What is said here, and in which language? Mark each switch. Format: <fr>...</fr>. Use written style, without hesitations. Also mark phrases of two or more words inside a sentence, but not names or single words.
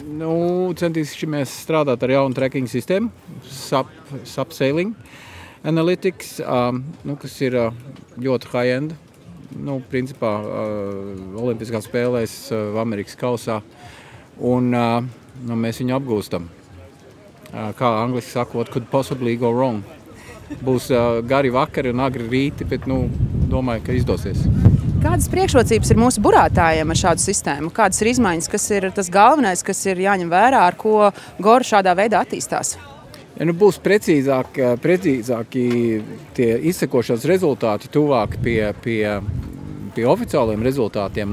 <lv>Centīsimies strādāt ar jaunu tracking sistēmu, SAP Sailing Analytics, kas ir ļoti high-end. Principā Olimpiskās spēlēs Amerikas kausā, un mēs viņu apgūstam. Kā angliski saka,</lv> <en>what could possibly go wrong?</en> <lv>Būs gari vakari un agri rīti, bet domāju, ka izdosies. Kādas priekšrocības ir mūsu burātājiem ar šādu sistēmu? Kādas ir izmaiņas, kas ir tas galvenais, kas ir jāņem vērā, ar ko Gora šādā veidā attīstās? Būs precīzāki tie izsekošanas rezultāti tuvāk pie oficiāliem rezultātiem.</lv>